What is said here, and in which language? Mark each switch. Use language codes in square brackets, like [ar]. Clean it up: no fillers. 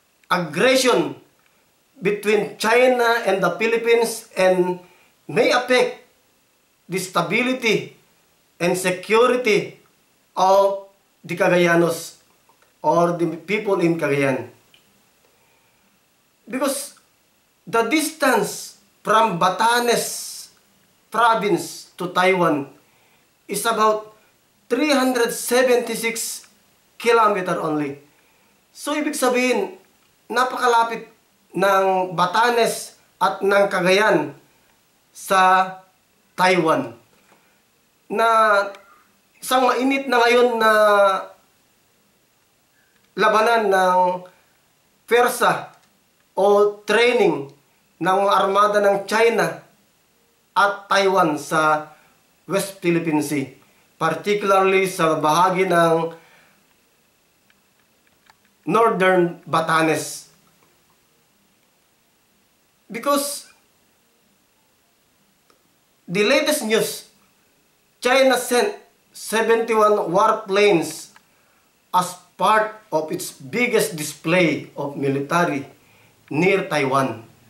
[en] aggression between China and the Philippines and may affect the stability and security of the Cagayanos or the people in Cagayan. Because the distance from Batanes province to Taiwan is about 376 kilometer only. [tl] So ibig sabihin, napakalapit ng Batanes at ng Cagayan sa Taiwan, na isang mainit na ngayon na labanan ng pwersa o training ng armada ng China at Taiwan sa West Philippine Sea, particularly sa bahagi ng Northern Batanes. [en] Because the latest news, China sent 71 warplanes as part of its biggest display of military near Taiwan.